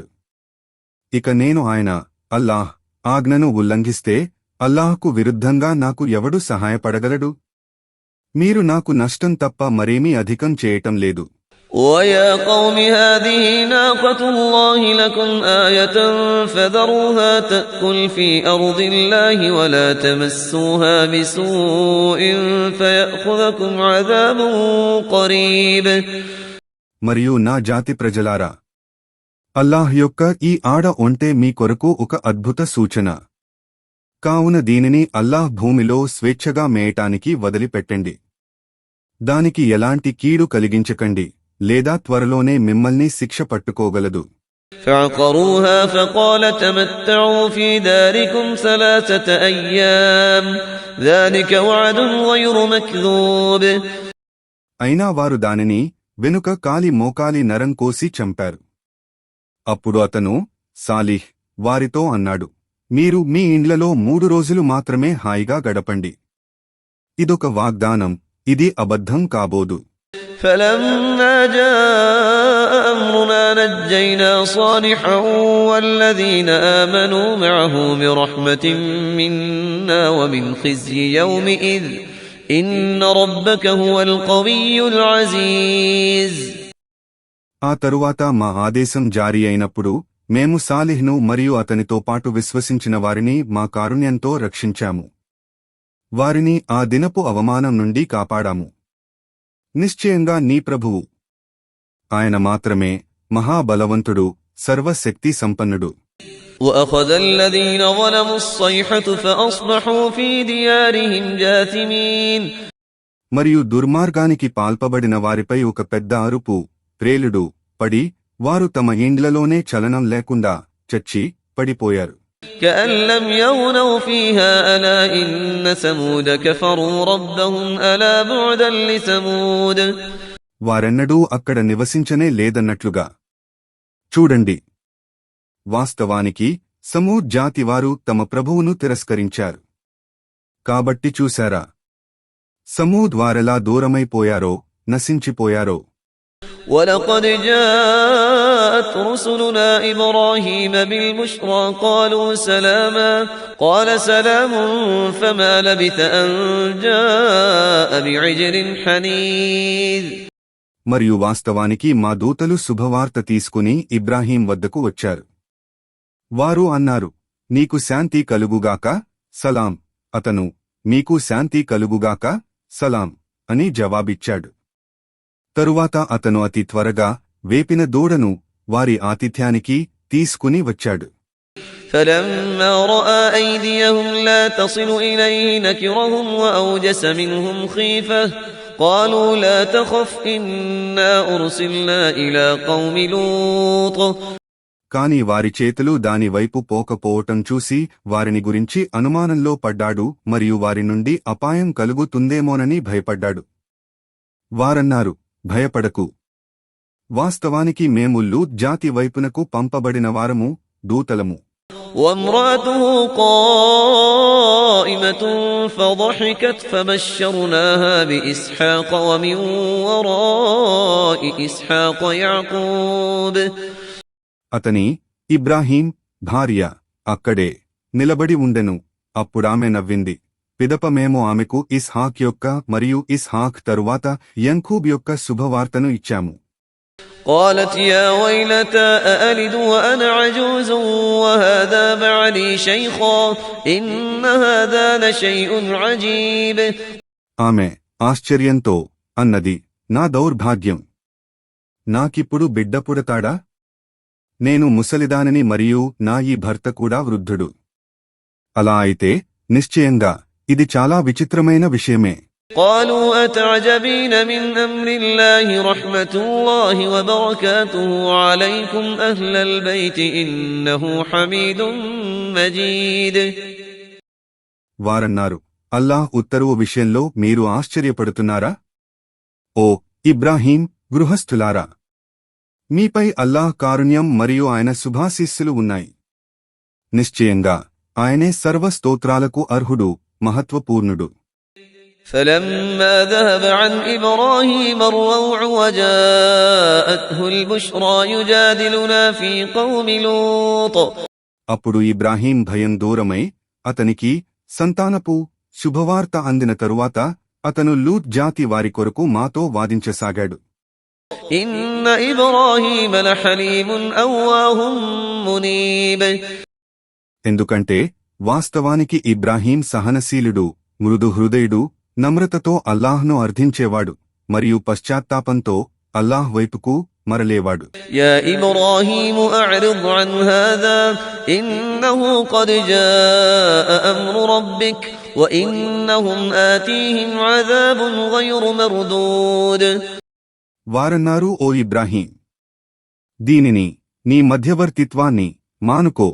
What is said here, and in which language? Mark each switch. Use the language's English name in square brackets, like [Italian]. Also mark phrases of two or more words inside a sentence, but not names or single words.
[Telugu] ఇక నేను ఆయన అల్లాహ్ ఆజ్ఞను ఉల్లంఘిస్తే అల్లాహ్కు విరుద్ధంగా నాకు ఎవడు సహాయపడగలడు? మీరు నాకు నష్టం తప్ప మరేమీ అధికం చేయటం లేదు. [Arabic] وَيَا قَوْمِ هَٰذِهِ نَاقَةُ اللَّهِ لَكُمْ آيَةً فَذَرُوهَا تَأْكُلْ فِي أَرْضِ اللَّهِ وَلَا تَمَسُّوهَا بِسُوءٍ فَيَأْخُذَكُمْ عَذَابٌ قَرِيبٌ. [Telugu] మరియు నా జాతి ప్రజలారా, అల్లాహ్ యొక్క ఈ ఆడ ఒంటె మీ కొరకు ఒక అద్భుత సూచన. కావున దీనిని అల్లాహ్ భూమిలో స్వేచ్ఛగా మేయటానికి వదిలిపెట్టండి. దానికి ఎలాంటి కీడు కలిగించకండి లేదా త్వరలోనే మిమ్మల్ని శిక్ష పట్టుకోగలదు. [Arabic] فعقروها فقال تمتعوا في داركم 3 أيام ذلك وعد غير مكذوب. [Telugu] అయినా వారు దానిని వెనుక కాలి మోకాలి నరం కోసి చంపారు. అప్పుడు అతను సాలిహ్ వారితో అన్నాడు, మీరు మీ ఇండ్లలో 3 రోజులు మాత్రమే హాయిగా గడపండి. ఇదొక వాగ్దానం, ఇది అబద్ధం కాబోదు. [Arabic] فلما جاء أمرنا نجينا صالحا والذين آمنوا معه برحمة منا ومن خزي يومئذ إن ربك هو القوي العزيز. [Telugu] ఆ తరువాత మా ఆదేశం జారీ అయినప్పుడు మేము సాలిహ్ను మరియు అతనితో పాటు విశ్వసించిన వారిని మా కారుణ్యంతో రక్షించాము. వారిని ఆ దినపు అవమానం నుండి కాపాడాము. నిశ్చయంగా నీ ప్రభువు ఆయన మాత్రమే మహాబలవంతుడు, సర్వశక్తి సంపన్నుడు. [Arabic] وأخذ الذين ظلموا الصيحة فأصبحوا في ديارهم جاثمين. [Telugu] మరియు దుర్మార్గానికి పాల్పబడిన వారిపై ఒక పెద్ద అరుపు, ప్రేలుడు పడి వారు తమ ఇండ్లలోనే చలనం లేకుండా చచ్చి పడిపోయారు. [Arabic] كأن لم يغنوا فيها ألا إن ثمود كفروا ربهم ألا بعدا لثمود. [Telugu] వారెన్నడూ అక్కడ నివసించనే లేదన్నట్లుగా. చూడండి, వాస్తవానికి సమూద్ జాతివారు తమ ప్రభువును తిరస్కరించారు. కాబట్టి చూశారా, సమూద్ వారెలా దూరమైపోయారో, నశించిపోయారో. [Arabic] ولقد جاءت رسلنا إبراهيم بالبشرى قالوا سلاما قال سلام فما لبث أن جاء بعجل حنيذ. [Telugu] మరియు వాస్తవానికి మా దూతలు శుభవార్త తీసుకుని ఇబ్రాహీం వద్దకు వచ్చారు. వారు అన్నారు, నీకు శాంతి కలుగుగాక, సలాం. అతను, మీకు శాంతి కలుగుగాక, సలాం అని జవాబిచ్చాడు. తరువాత అతను అతి త్వరగా వేపిన దూడను వారి ఆతిథ్యానికి తీసుకుని వచ్చాడు. [Arabic] فلما رأى أيديهم لا تصل إليه نكرهم وأوجس منهم خيفة قالوا لا تخف إنا أرسلنا إلى قوم لوط. [Telugu] కాని వారి చేతులు దాని వైపు పోకపోవటం చూసి వారిని గురించి అనుమానంలో పడ్డాడు మరియు వారి నుండి అపాయం కలుగుతుందేమోనని భయపడ్డాడు. వారన్నారు, భయపడకు, వాస్తవానికి మేము లూత్ జాతి వైపునకు పంపబడిన వారము, దూతలము. [Arabic] وامرأته قائمة فضحكت فبشرناها بإسحاق ومن وراء إسحاق يعقوب. [Telugu] అతని ఇబ్రాహీం భార్య అక్కడే నిలబడి ఉండెను. అప్పుడామె నవ్వింది. పిదప మేము ఆమెకు ఇస్హాక్ యొక్క మరియు ఇస్హాక్ తరువాత యంకూబ్ యొక్క శుభవార్తను ఇచ్చాము. [Arabic] قالت يا ويلتى أألد وأنا عجوز وهذا بعلي شيخا إن هذا لشيء عجيب. [Telugu] ఆమె ఆశ్చర్యంతో అన్నది, నా దౌర్భాగ్యం, నాకిప్పుడు బిడ్డ పుడతాడా? నేను ముసలిదానని మరియు నా ఈ భర్త కూడా వృద్ధుడు. అలా అయితే నిశ్చయంగా ఇది చాలా విచిత్రమైన విషయమే. [Arabic] قالوا أتعجبين من أمر الله رحمة الله وبركاته عليكم أهل البيت إنه حميد مجيد. [Telugu] వారన్నారు, అల్లాహ్ ఉత్తర్వు విషయంలో మీరు ఆశ్చర్యపడుతున్నారా? ఓ ఇబ్రాహీం గృహస్థులారా, మీపై అల్లాహ్ కారుణ్యం మరియు ఆయన శుభాశీస్సులు ఉన్నాయి. నిశ్చయంగా ఆయనే సర్వస్తోత్రాలకు అర్హుడు, మహత్వపూర్ణుడు. [Arabic] فلما ذهب عن إبراهيم الروع وجاءته البشرى يجادلنا في قوم لوط. [Telugu] అప్పుడు ఇబ్రాహీం భయం దూరమై అతనికి సంతానపు శుభవార్త అందిన తరువాత అతను లూత్ జాతి వారి కొరకు మాతో వాదించసాగాడు. [Arabic] إن إبراهيم لحليم أواه منيب. [Telugu] ఎందుకంటే వాస్తవానికి ఇబ్రాహీం సహనశీలుడు, మృదు హృదయుడు, నమ్రతతో అల్లాహ్ను అర్థించేవాడు మరియు పశ్చాత్తాపంతో అల్లాహ్ వైపుకు మరలేవాడు. [Arabic] يا إبراهيم أعرض عن هذا إنه قد جاء أمر ربك وإنهم آتيهم عذاب غير مردود. [Telugu] వారన్నారు, ఓ ఇబ్రాహీం, దీనిని, నీ మధ్యవర్తిత్వాన్ని మానుకో.